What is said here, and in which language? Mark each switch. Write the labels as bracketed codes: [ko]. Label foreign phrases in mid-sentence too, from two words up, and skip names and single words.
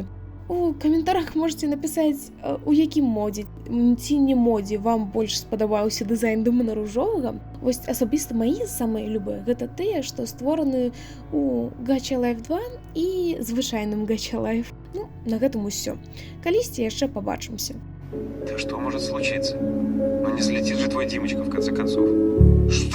[be] У каментарах можете напісаць, у якім модзе ці не модзе вам больш спадабаўся дызайн Дамана Ружовага. Вось асабіста мае самыя любыя гэта тыя, што створаны у Gacha Life 2 і звычайным Gacha Life. Ну, на гэтым усё. Калісьці яшчэ побачымся. [ru] Да что может случиться? Ну не слетит же твой Димочка в конце концов. Что?